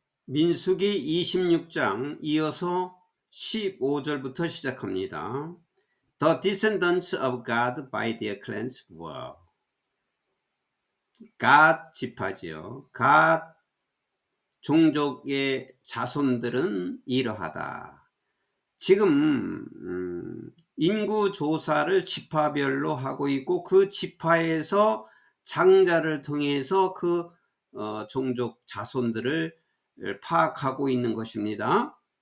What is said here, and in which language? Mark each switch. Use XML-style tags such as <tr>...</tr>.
<ko>민수기 26장 이어서 15절부터 시작합니다.</ko> <en>The descendants of God by their clans were.</en> <ko>갓 지파지요. 갓 종족의 자손들은 이러하다. 지금 인구 조사를 지파별로 하고 있고 그 지파에서 장자를 통해서 그 종족 자손들을 파악하고 있는 것입니다.</ko>